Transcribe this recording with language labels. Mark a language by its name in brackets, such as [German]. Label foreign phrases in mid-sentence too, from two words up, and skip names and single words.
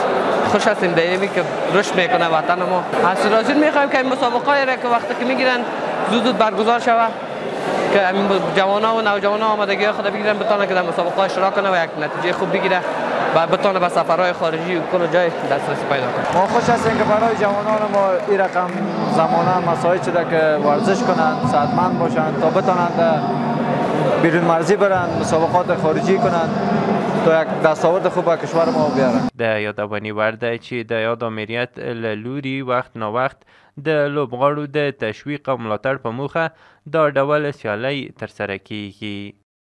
[Persian] خوش هستیم در اینمی که رشد میکنه وطن ما. از فدراسیون میخوایم که این مسابقه را که وقتی که میگیرن زود برگزار شوه که جوانا و نوجوانا آمادگی خود بگیرن، بتونه که در مسابقه اشتراک کنه و یک نتیجه خوب بگیره و بتونه به سفرهای خارجی و کل جای دسترسی پیدا کنه. ما خوش هستیم که برای جوانان ما این رقم زمانه مساعد شده که ورزش کنند، صحتمند باشند تا بتونند بیرون مرزی برن، مسابقات خارجی کنند تا یک دستاورد خوب به کشور ما بیارن. [Pashto] د یادوانی وړ دی چې د یاد آمریت له لوري وخت ناوخت د لوبغاړو د تشویق او ملاتړ په موخه دا ډول سیالۍ ترسره کیږي.